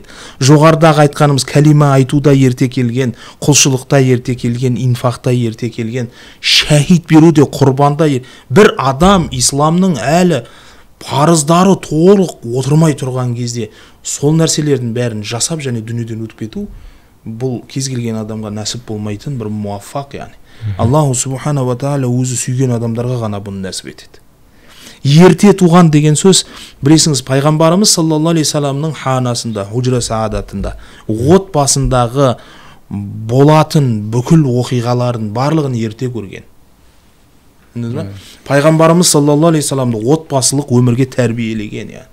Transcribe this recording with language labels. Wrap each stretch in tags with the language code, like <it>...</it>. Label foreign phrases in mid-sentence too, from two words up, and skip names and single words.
<kk>Жоғарыдағы айтқанымыз кәлима айтуда ерте келген, құлшылықта ерте келген, инфақта ерте келген, шәһид беруде, құрбанда бір адам исламның әлі парыздары толық отырмай тұрған кезде сол нәрселердің бәрін жасап және дүниеден өтіп кету, бұл кез келген адамға нәсіп болмайтын бір муаффақ, яғни.</kk> <ar>الله سبحانه و تعالى</ar> <kk>өзі сүйген адамдарға ғана бұны нәсіп етеді. Ерте туған деген сөз, білесіңіз, пайғамбарымыз</kk> <ar>صلى الله عليه</ar> <kk>саламның ханасында, худжра саадатында, отбасындағы болатын бүкіл оқиғалардың барлығын ерте көрген. Пайғамбарымыз</kk> <ar>صلى الله عليه</ar> <kk>саламды отбасылық өмірге тәрбиелеген, яғни.</kk>